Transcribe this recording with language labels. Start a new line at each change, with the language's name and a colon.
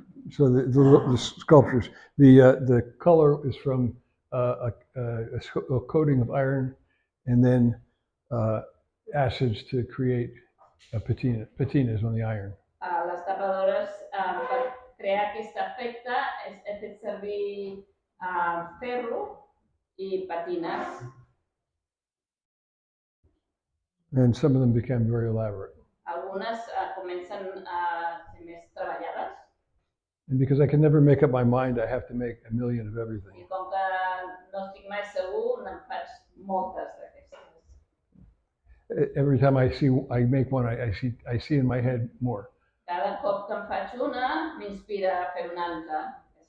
English: So the sculptures, the color is from a coating of iron and then acids to create patinas on the iron.
Catalan: Les tapadores, per crear aquest efecte, he fet servir ferro i patines.
English: And some of them became very elaborate.
Catalan: Algunes comencen a ser més treballades.
English: And because I can never make up my mind, I have to make a million of everything.
Catalan: I com que no estic mai segur, me'n faig moltes d'aquestes.
English: Every time I make one, I see in my head more.
Catalan: Cada cop que en faig una, m'inspira a fer una altra.